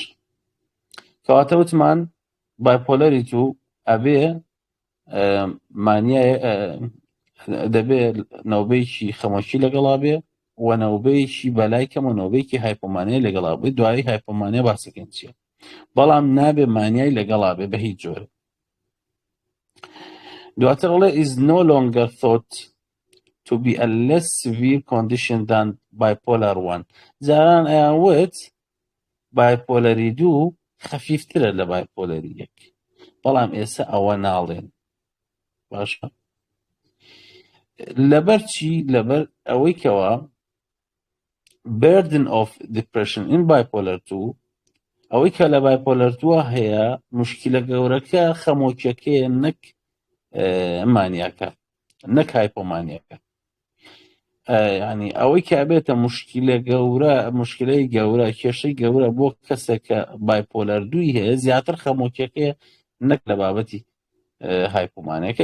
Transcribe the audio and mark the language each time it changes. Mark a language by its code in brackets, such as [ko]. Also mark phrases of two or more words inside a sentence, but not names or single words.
[ckb] کەواتە وتمان بایپۆلەری دوو ئەبێ مانیای دەبێ نەوبەیەکی خەمۆشی لەگەڵا بێ و نەوبەیەکی بەلای کەمە نەوبەیەکی هایپۆمانیا لەگەڵا بێ. دوایی هایپۆمانیا باسەکەین چییە، بەڵام نابێ مانیای لەگەڵا بێ بە هیچ جۆرە. دواتر ئەڵێ [en] is no longer thought to be a less severe condition than bipolar 1. [ckb] جاران ئەیانوت بایپۆلەری دوو خەفیفترە لە بایپۆلەری یەک، بەڵام ئێستا ئەوە ناڵێن. باشە لەبەر چی؟ لەبەر ئەوەی کەوە [en] burden of depression in bipolar 2 [ckb] ئەوەی کە لە بایپۆلەر 2 هەیە مشکلە گەورەکە خەمۆکیەکەیە، نەک مانیاکە، نەک هایپۆمانیاکە. ینی ئەوەی کە ئەبێتە مشکلەی گەورە کێشەی گەورە بۆ کەسێک کە بایپۆلەر 2 هەیە زیاتر خەمۆکیەکەیە نەک لە بابەتی هایپۆمانیەکە.